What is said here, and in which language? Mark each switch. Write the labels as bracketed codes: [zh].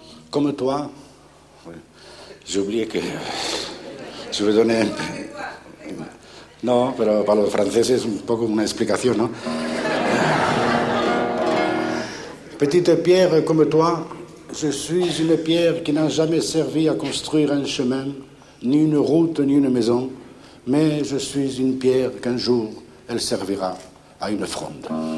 [fr] Comme toi, j'ai oublié que je vais donner... [es] No, pero para los franceses es un poco una explicación, ¿no? [fr] Petite pierre comme toi, je suis une pierre qui n'a jamais servi à construire un chemin, ni une route, ni une maison, mais je suis une pierre qu'un jour, elle servira à une fronde.